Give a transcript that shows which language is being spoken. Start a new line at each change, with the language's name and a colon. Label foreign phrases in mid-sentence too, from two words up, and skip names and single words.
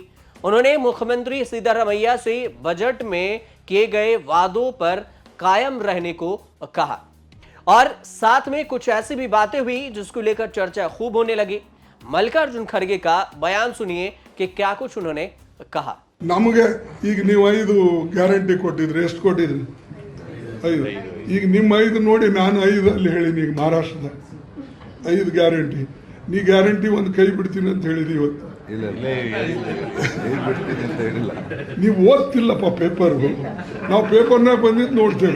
Hindi: उन्होंने मुख्यमंत्री सिद्धरामैया से बजट में किए गए वादों पर कायम रहने को कहा और साथ में कुछ ऐसी भी बातें हुई जिसको लेकर चर्चा खूब होने लगी। मल्लिकार्जुन खड़गे का बयान सुनिए कि क्या कुछ उन्होंने कहा।
Kannada: ನಮಗೆ ಈಗ ನೀವು 5 ಗ್ಯಾರಂಟಿ ಕೊಟ್ಟಿದ್ರಿ, ಎಷ್ಟು ಕೊಟ್ಟಿದ್ರಿ? 5. ಈಗ ನಿಮ್ಮ 5 ನೋಡಿ ನಾನು 5 ಅಲ್ಲಿ ಹೇಳಿನಿ। ಈಗ ಮಹಾರಾಷ್ಟ್ರದ 5 ಗ್ಯಾರಂಟಿ, ನೀ ಗ್ಯಾರಂಟಿ ಒಂದು ಕೈ ಬಿಡ್ತೀನಿ ಅಂತ ಹೇಳಿದಿ ಇವತ್ತು. ನೀವು ಓದ್ತಿಲ್ಲಪ್ಪ ಪೇಪರ್, ನಾವು ಪೇಪರ್ನ ಬಂದಿದ್ದು ನೋಡ್ತೇವೆ.